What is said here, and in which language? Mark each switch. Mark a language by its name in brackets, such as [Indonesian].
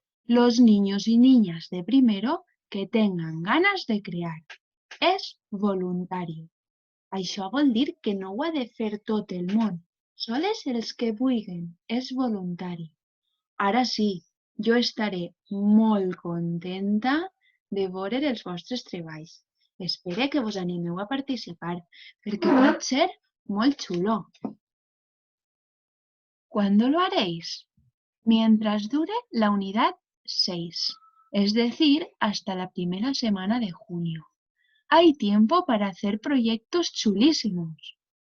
[Spanish] Los niños y niñas de primero que tengan ganas de crear. [Catalan] És voluntari. Això vol dir que no ho ha de fer tot el món. Sols els que vulguin. És voluntari. Ara sí, jo estaré molt contenta de veure els vostres treballs. Espero que vos animeu a participar, perquè pot ser molt xulo. [Spanish] ¿Cuándo lo haréis? Mientras dure la unidad 6, es decir, hasta la primera semana de junio. Hay tiempo para hacer proyectos chulísimos.